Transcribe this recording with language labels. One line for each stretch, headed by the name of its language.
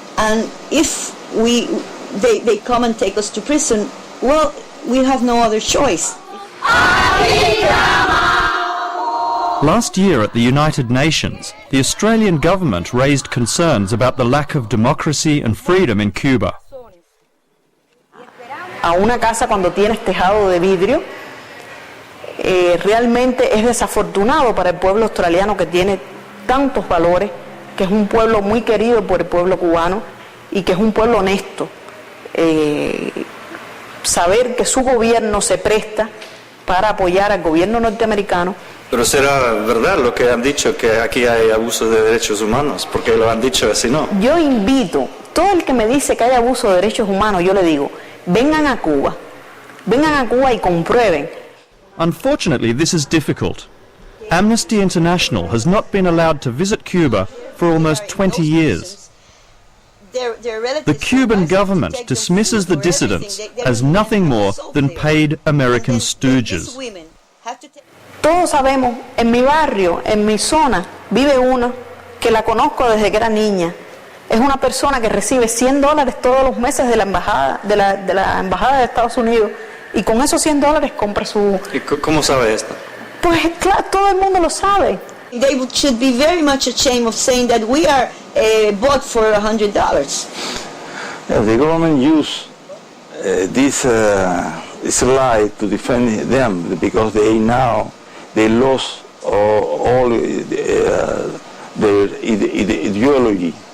English: And if they come and take us to prison, well, we have no other choice. Last year at the United Nations, the Australian government raised concerns about the lack of democracy and freedom in Cuba.
Spanish: A una casa cuando tienes tejado de vidrio, realmente es desafortunado para el pueblo australiano, que tiene tantos valores, que es un pueblo muy querido por el pueblo cubano y que es un pueblo honesto. Saber que su gobierno se presta para apoyar al gobierno norteamericano. Pero será verdad lo que han dicho, que aquí hay abuso de derechos humanos, porque lo han dicho así, ¿no? Yo invito, todo el que me dice que hay abuso de derechos humanos, yo le digo, vengan a Cuba y comprueben.
English: Unfortunately, this is difficult. Amnesty International has not been allowed to visit Cuba for almost 20 years. The Cuban government dismisses the dissidents as nothing more than paid American stooges.
Spanish: Todos sabemos, en mi barrio, en mi zona, vive uno que la conozco desde que era niña. Es una persona que recibe $100 todos los meses de la embajada de Estados Unidos, y con esos $100 compra su... ¿Y cómo sabe esto? Pues claro, todo el mundo lo sabe.
English: They should be very much ashamed of saying that we are bought for $100. Yeah, the government used this lie to defend them, because they lost all their ideology.